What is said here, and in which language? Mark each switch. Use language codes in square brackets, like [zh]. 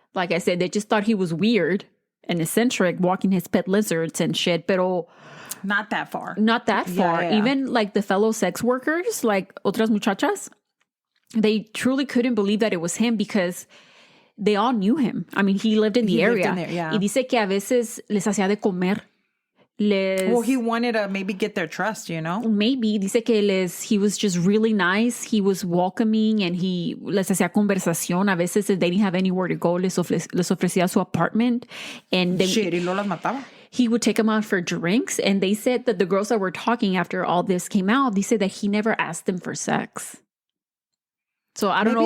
[en] Like I said, they just thought he was weird and eccentric, walking his pet lizards and shit, [es] pero [en] not that far. Not that far. Yeah. Even like the fellow sex workers, like [es] otras muchachas, [en] they truly couldn't believe that it was him because they all knew him. I mean, he lived in the area. Lived in there, yeah. [es] Y dice que a veces les hacía de comer. [en] Well, he wanted to maybe get their trust, you know? Maybe. [es] Dice que [en] he was just really nice. He was welcoming and he [es] les hacía conversación. A veces [en] if they didn't have anywhere to go, [es] les ofrecía su [en] apartment. And shit, [es] y no las mataba. [en] He would take them out for drinks. And they said that the girls that were talking after all this came out, they said that he never asked them for sex. So I don't know.